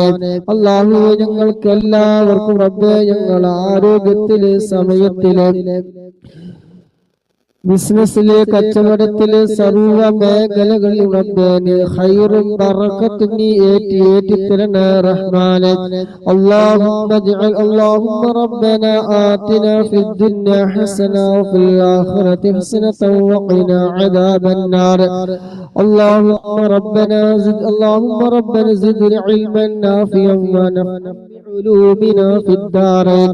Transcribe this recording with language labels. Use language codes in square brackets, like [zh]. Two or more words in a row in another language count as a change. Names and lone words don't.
[ml] അല്ലാഹുവേ, ഞങ്ങൾക്ക് എല്ലാവർക്കും റബ്ബേ ഞങ്ങൾ ആരോഗ്യത്തിലെ സമയത്തിലെ ബിസിനസ്സിലെ കച്ചവടത്തിലെ സർവ മേഖലകളിൽ റബ്ബേ നീ ഖൈറും ബറക്കത്തും നീ ഏറ്റിത്തരണേ റഹ്മാനെ. [ar] اللهم ربنا آتنا في الدنيا حسنة وفي الآخرة حسنة وقنا عذاب النار. اللهم ربنا زد علما نافعا ونفعا علومنا في الدارين.